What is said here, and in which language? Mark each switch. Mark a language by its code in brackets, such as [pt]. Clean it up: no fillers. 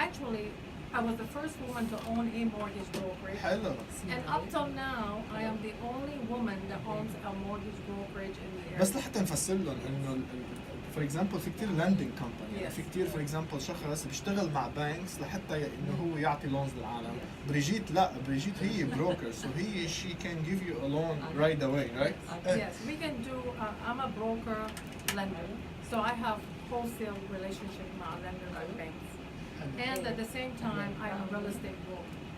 [en] Actually, I was the first woman to own a mortgage brokerage. And up till now, I am the only woman that owns a mortgage brokerage in the area. [ar] بس لحتى نفسر لهم انه [en] for example [ar] في كتير [en] lending company [ar] يعني في كتير for example شخص بيشتغل مع banks لحتى انه هو يعطي loans للعالم. بريجيت لا، بريجيت هي [en] broker, so she can give you a loan right away, right? Yes, we can do. I'm a broker lender, so I have wholesale relationship with my lender and banks. And at the same time, I am a real estate broker.